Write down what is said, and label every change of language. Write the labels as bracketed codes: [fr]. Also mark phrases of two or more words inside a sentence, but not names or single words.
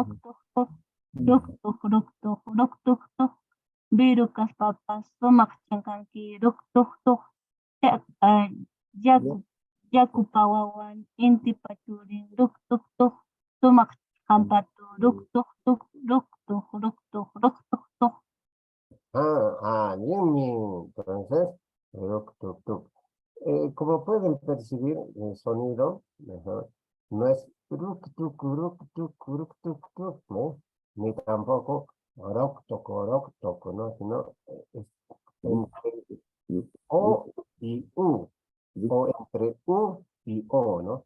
[qu] ruktuk, virukas papas sumak chankanki ruktuk, yaku pawawan inti pachurin ruktuk, sumak hampatu ruktuk. Jingmi. [es] Entonces, ruktuk. Como pueden percibir el sonido, no es ruktuk, ¿no? Ni tampoco roktok, ¿no? Sino es entre O y U, o entre U y O, ¿no?